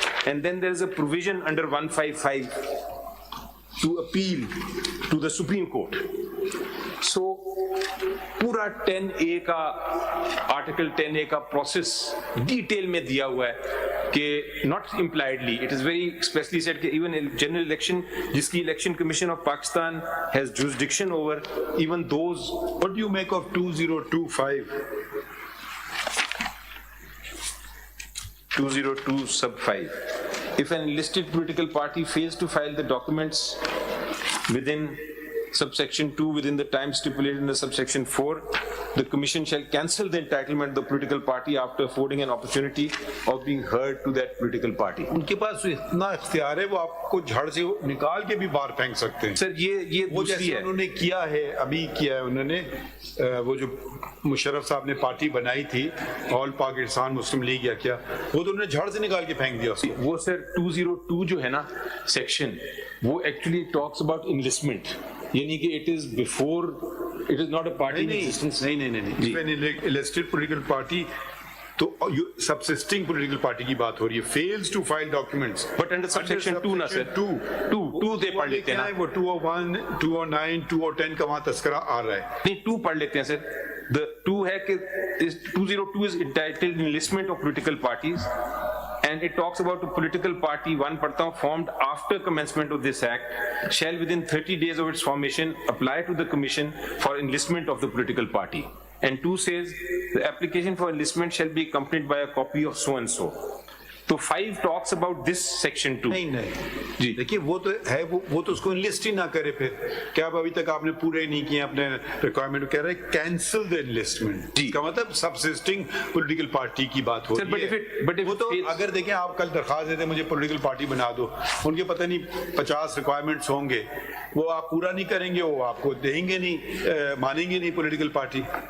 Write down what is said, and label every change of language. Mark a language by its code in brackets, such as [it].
[en] And then there is a provision under 155 to appeal to the Supreme Court. So [ur] پورا 10A کا article 10A کا process detail میں دیا ہوا ہے کہ [en] not impliedly, it is very expressly said کہ even general election [ur] جس کی election commission of Pakistan [en] has jurisdiction over, even those. What do you make of 2025? 202 sub 5. If an enlisted political party fails to file the documents within subsection 2 within the time stipulated in the subsection 4, the commission shall cancel the entitlement of the political party after affording an opportunity of being heard to that political party. [ur] ان کے پاس اتنا اختیار ہے وہ آپ کو جھڑ سے نکال کے بھی باہر پھینک سکتے ہیں. سر یہ وہ دوسری جیسے ہے. انہوں نے کیا ہے ابھی کیا ہے انہوں نے وہ جو مشرف صاحب نے پارٹی بنائی تھی آل پاکستان مسلم لیگ یا کیا, وہ تو انہوں نے جھڑ سے نکال کے پھینک دیا اس کو. وہ سر 202 جو ہے نا [en] section, وہ actually talks about enlistment, [ur] یعنی کہ [en] It is before, it is not a party. [ur] نہیں الیکٹڈ پولیٹیکل پارٹی تو سبسسٹنگ پولیٹیکل پارٹی کی بات ہو رہی ہے. [en] fails to file documents but under subsection 2 [ur] نا سر, 2 دے پڑھ لیتے ہیں نا. وہ 201 209 210 کا وہاں تذکرہ آ رہا ہے. نہیں 2 پڑھ لیتے ہیں سر. [en] The 2 [ur] ہے کہ [en] 202 is entitled enlistment of political parties and it talks about a political party, one [ur] پڑھتا ہوں, [en] formed after commencement of this act shall within 30 days of its formation apply to the commission for enlistment of the political party. And 2 says the application for enlistment shall be accompanied by a copy of so and so. تو 5 talks about this section 2. [ur] نہیں جی دیکھیے وہ تو ہے, وہ تو اس کو انلسٹ ہی نہ کرے. پھر کیا ابھی تک آپ نے پورے نہیں کیے اپنے ریکوائرمنٹ, کہہ رہے [en] Cancel the enlistment. [ur] اس کا مطلب سبسسٹنگ پولیٹیکل پارٹی کی بات ہو رہی ہے. وہ تو اگر دیکھیں آپ کل درخواست دیتے مجھے پولیٹیکل پارٹی بنا دو, ان کے پتہ نہیں 50 ریکوائرمنٹس ہوں گے, وہ آپ پورا نہیں کریں گے, وہ آپ کو دیں گے نہیں, مانیں گے نہیں پولیٹیکل پارٹی.